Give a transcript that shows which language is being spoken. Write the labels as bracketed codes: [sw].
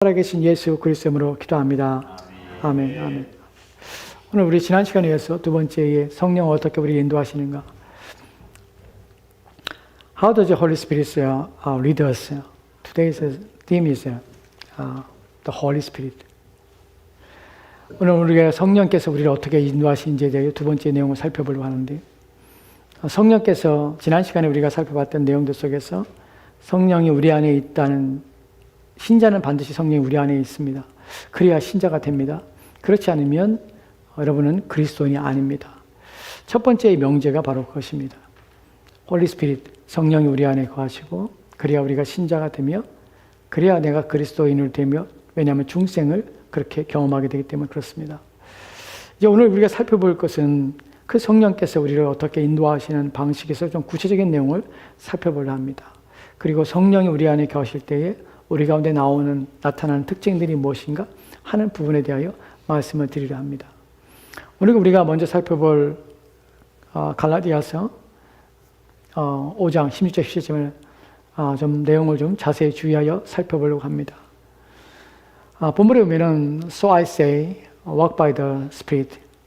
[ko] 살아계신 예수 그리스도로 기도합니다. 아멘. 아멘. 오늘 우리 지난 시간에 이어서 두 번째에 성령 어떻게 우리 인도하시는가? [en] How does the Holy Spirit lead us? Today's theme is the Holy Spirit. [ko] 오늘 우리가 성령께서 우리를 어떻게 인도하시는지에 대해 두 번째 내용을 살펴보려고 하는데, 성령께서 지난 시간에 우리가 살펴봤던 내용들 속에서 성령이 우리 안에 있다는, 신자는 반드시 성령이 우리 안에 있습니다. 그래야 신자가 됩니다. 그렇지 않으면 여러분은 그리스도인이 아닙니다. 첫 번째의 명제가 바로 그것입니다. Holy Spirit, 성령이 우리 안에 거하시고 그래야 우리가 신자가 되며 그래야 내가 그리스도인을 되며, 왜냐하면 중생을 그렇게 경험하게 되기 때문에 그렇습니다. 이제 오늘 우리가 살펴볼 것은 그 성령께서 우리를 어떻게 인도하시는 방식에서 좀 구체적인 내용을 살펴보려 합니다. 그리고 성령이 우리 안에 거하실 때에 우리 가운데 나타나는 특징들이 무엇인가 하는 부분에 대하여 말씀을 드리려 합니다. 오늘 우리가 먼저 살펴볼 갈라디아서 5장 16절 17절을 좀 내용을 좀 자세히 주의하여 살펴보려고 합니다. 본문에 보면은 [en] So I say, walk by the Spirit.